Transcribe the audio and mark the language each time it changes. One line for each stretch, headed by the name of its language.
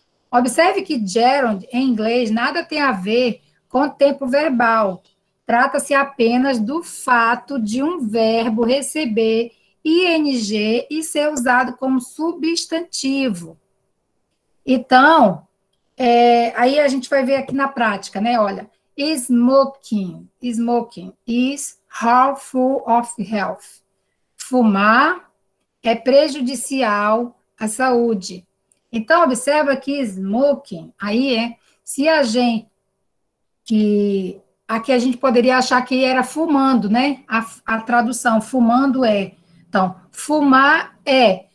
Portuguese: Observe que gerund, em inglês, nada tem a ver com tempo verbal. Trata-se apenas do fato de um verbo receber ing e ser usado como substantivo. Então, aí a gente vai ver aqui na prática, né?
English: Olha, smoking is harmful of health.
Portuguese: Fumar é prejudicial à saúde. Então, observa que smoking, aí se a gente, aqui a gente poderia achar que era fumando, né? A tradução, fumando então, fumar é.